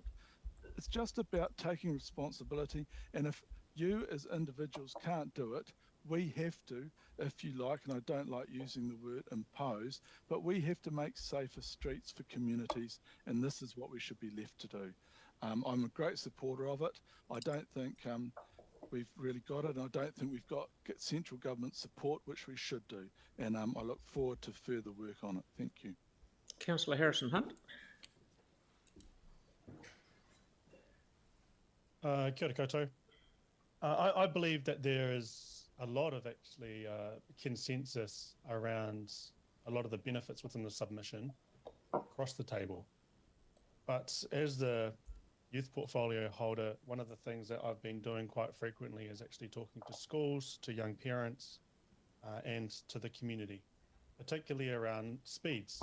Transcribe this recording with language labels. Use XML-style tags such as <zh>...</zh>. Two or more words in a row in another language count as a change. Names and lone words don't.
<en>It's just about taking responsibility. And if you as individuals can't do it, we have to, if you like, and I don't like using the word impose, but we have to make safer streets for communities. And this is what we should be left to do. I'm a great supporter of it. I don't think we've really got it, and I don't think we've got central government support, which we should do. And I look forward to further work on it. Thank you. Councillor Harrison-Hunt.</en> <mi>Kia ora koutou.</mi> <en>I believe that there is a lot of actually consensus around a lot of the benefits within the submission across the table. But as the youth portfolio holder, one of the things that I've been doing quite frequently is actually talking to schools, to young parents, and to the community, particularly around speeds.</en>